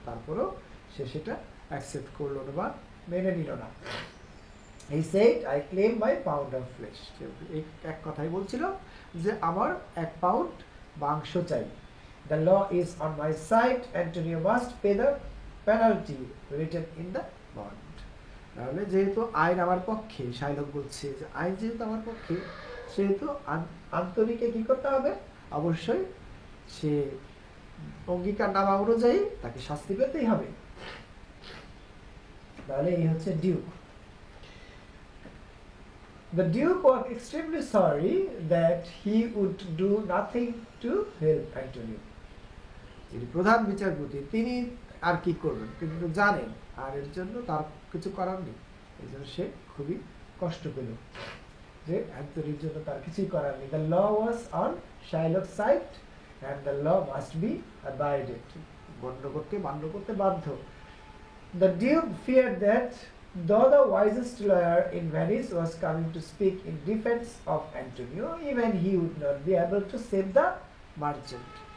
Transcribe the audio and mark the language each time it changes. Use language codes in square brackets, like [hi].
[bn] তারপরও সে সেটা অ্যাকসেপ্ট করলো না বা মেনে নিল না। [en] He said, I claim my pound of flesh. [bn] এক কথাই বলছিল যে আমার 1 পাউন্ড মাংস চাই। [en] The law is on my side. Antonio must pay the penalty written in the bond. [bn] তাহলে যেহেতু আইন আমার পক্ষে, শাইলক বলছে যে আইন যেহেতু আমার পক্ষে, সেহেতু আন্তরিকে কি করতে হবে, অবশ্যই সে অঙ্গীকারনামা অনুযায়ী তাকে শাস্তি পেতেই হবে। তাহলে এই হচ্ছে Duke. [en] The Duke was extremely sorry that he would do nothing to help Antonio. [bn] যিনি প্রধান বিচারপতি তিনি আর কি করবেন, তিনি তো জানেন, আর এর জন্য তার কিছু করার নেই। এই জন্য সে খুবই কষ্ট পেল যে অ্যান্থনির জন্য তার কিছুই করার নেই। [en] The law was on Shylock's side and the law must be abided. [bn] গণ্ডগোলকে মান্য করতে বাধ্য। [en] The Duke feared that though the wisest lawyer in Venice was coming to speak in defense of Antonio, even he would not be able to save the merchant.